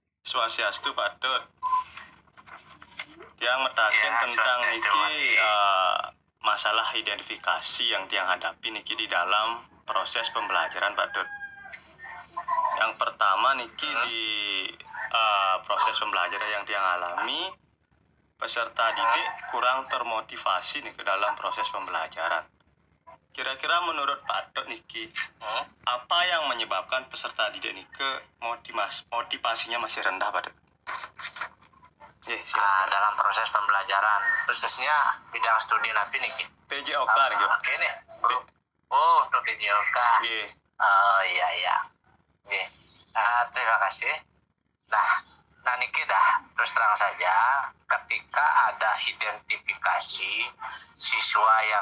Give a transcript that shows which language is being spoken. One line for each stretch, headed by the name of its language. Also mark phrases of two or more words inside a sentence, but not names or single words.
Balinese: Swastiastu Pak Dut. Tiang metaken
Indonesian: Ya, tentang swastiastu, niki masalah identifikasi yang tiang hadapi niki di dalam proses pembelajaran Pak Dut. Yang pertama niki di proses pembelajaran yang tiang alami, peserta didik kurang termotivasi nih ke dalam proses pembelajaran. Kira-kira menurut Pak Dut niki, apa yang menyebabkan peserta didik niki motivasinya masih rendah Pak Dut? Dalam proses pembelajaran, khususnya bidang studi
Balinese: napi niki.
Indonesian: PJOK nih. Ini. Oh, untuk PJOK. Iya. Oh iya. Oke. Terima kasih. Nah niki dah terus terang saja, ketika ada identifikasi siswa yang